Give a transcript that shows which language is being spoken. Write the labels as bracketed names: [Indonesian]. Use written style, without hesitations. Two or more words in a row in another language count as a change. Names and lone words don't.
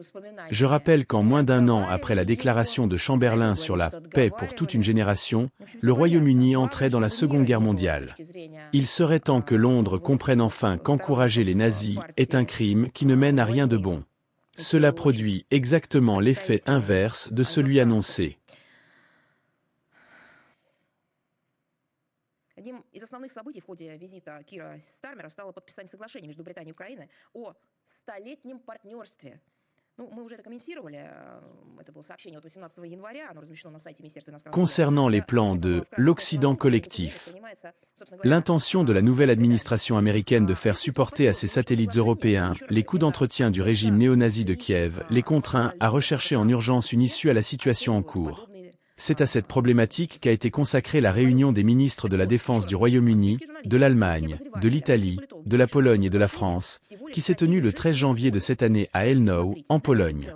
[French] Je rappelle qu'en moins d'1 an après la déclaration de Chamberlain sur la paix pour toute une génération, le Royaume-Uni entrait dans la Seconde Guerre mondiale. Il serait temps que Londres comprenne enfin qu'encourager les nazis est un crime qui ne mène à rien de bon. Cela produit exactement l'effet inverse de celui annoncé. [Russian] Одним из основных событий в ходе визита Кира Стармера стало подписание соглашения между Британией и Украиной о столетнем партнерстве. Мы уже это комментировали, это было сообщение от 18 января, оно размещено на сайте Министерства иностранных дел. [French] Concernant les plans de l'Occident collectif, l'intention de la nouvelle administration américaine de faire supporter à ses satellites européens les coûts d'entretien du régime néo-nazi de Kiev les contraint à rechercher en urgence une issue à la situation en cours. C'est à cette problématique qu'a été consacrée la réunion des ministres de la Défense du Royaume-Uni, de l'Allemagne, de l'Italie, de la Pologne et de la France, qui s'est tenue le 13 janvier de cette année à Elnau, en Pologne.